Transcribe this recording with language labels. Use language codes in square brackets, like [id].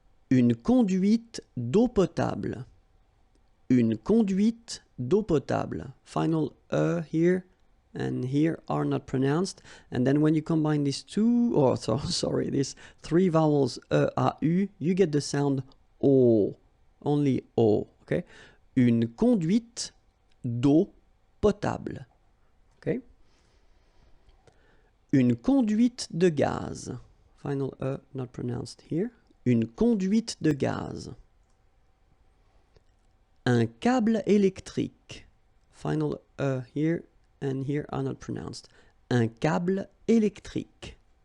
[fr] Une conduite d'eau potable. Une conduite d'eau potable. [en] Final here and here are not pronounced. And then when you combine these two, these three vowels A, U, you get the sound O. Only O. Okay? [fr] Une conduite d'eau potable. [en] Okay? [fr] Une conduite de gaz. [en] Final not pronounced here. [fr] Une conduite de gaz. Un câble électrique. [en] Final here and here are not pronounced. [fr] Un câble électrique.